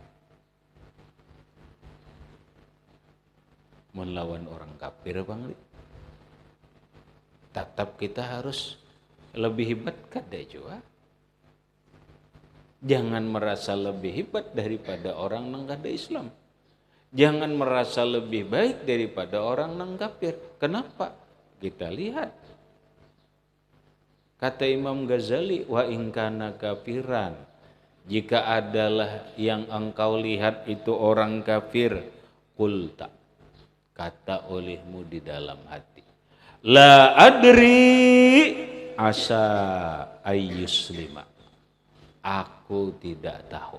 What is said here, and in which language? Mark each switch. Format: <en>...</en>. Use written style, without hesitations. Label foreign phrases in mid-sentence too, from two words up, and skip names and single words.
<bjn>Melawan orang kafir bang, tetap kita harus lebih hebat kada juga.</bjn> <id>Jangan merasa lebih hebat daripada orang nang kada Islam. Jangan merasa lebih baik daripada orang nang kafir. Kenapa? Kita lihat. Kata Imam Ghazali,</id> <ar>wa in kana kafiran,</ar> <id>jika adalah yang engkau lihat itu orang kafir, qulta, kata olehmu di dalam hati,</id> <ar>la adri asa ayyuslima,</ar> <id>aku tidak tahu.</id>